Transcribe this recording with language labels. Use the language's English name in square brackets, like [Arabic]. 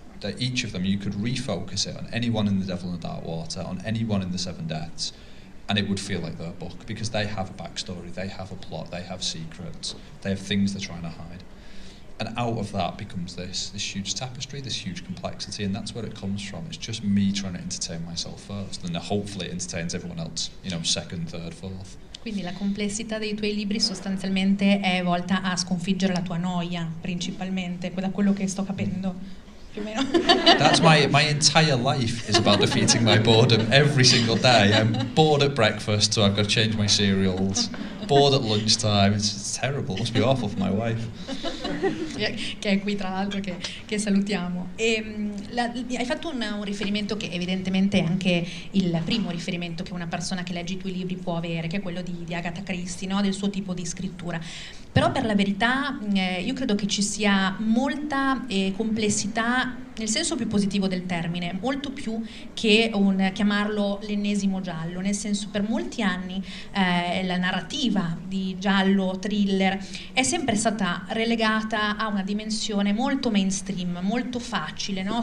[English] That each of them, you could refocus it on anyone in The Devil in the Dark Water, on anyone in The Seven Deaths, and it would feel like their book, because they have a backstory, they have a plot, they have secrets, they have things they're trying to hide. And out of that becomes this huge tapestry, this huge complexity, and that's where it comes from. It's just me trying to entertain myself first, and hopefully it entertains everyone else, second, third, fourth. [Italian] Quindi la complessità dei tuoi libri sostanzialmente è volta a sconfiggere la tua noia, principalmente, da quello che sto capendo. Più o meno. [English] That's my entire life is about defeating my boredom every single day. I'm bored at breakfast, so I've got to change my cereals. Bored at lunchtime. It's terrible. It must be awful for my wife. [Italian] Che è qui tra l'altro, che salutiamo. Hai fatto un riferimento che evidentemente è anche il primo riferimento che una persona che legge i tuoi libri può avere, che è quello di Agatha Christie, no? Del suo tipo di scrittura. Però per la verità io credo che ci sia molta complessità nel senso più positivo del termine, molto più che chiamarlo l'ennesimo giallo, nel senso, per molti anni la narrativa di giallo, thriller è sempre stata relegata a una dimensione molto mainstream, molto facile, no?